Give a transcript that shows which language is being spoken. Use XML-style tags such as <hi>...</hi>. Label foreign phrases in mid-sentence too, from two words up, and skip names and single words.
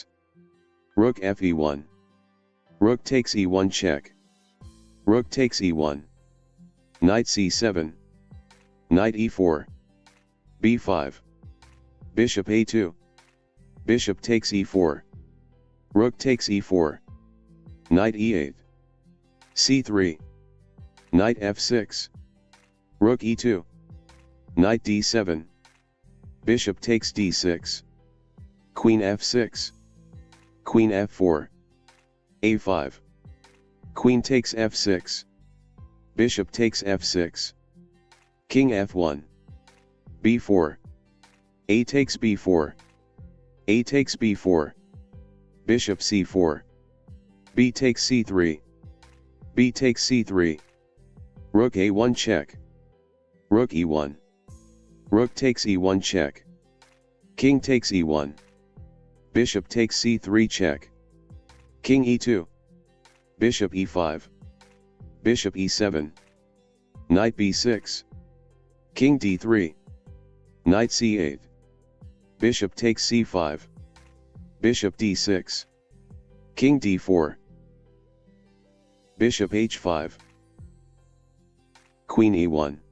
<en>Rook fe1. Rook takes e1 check. Rook takes e1. Knight c7. Knight e4. b5. Bishop a2. Bishop takes e4. Rook takes e4. Knight e8. c3. Knight f6. Rook e2. Knight d7. Bishop takes d6. Queen f6. Queen f4. a5. Queen takes f6. Bishop takes f6. King f1. b4. A takes b4. A takes b4. Bishop c4. B takes c3. B takes c3. Rook a1 check. Rook e1. Rook takes e1 check. King takes e1. Bishop takes c3 check. King e2. Bishop e5. Bishop e7. Knight b6. King d3. Knight c8. Bishop takes c5. Bishop d6. King d4. Bishop h5. Queen e1.</en>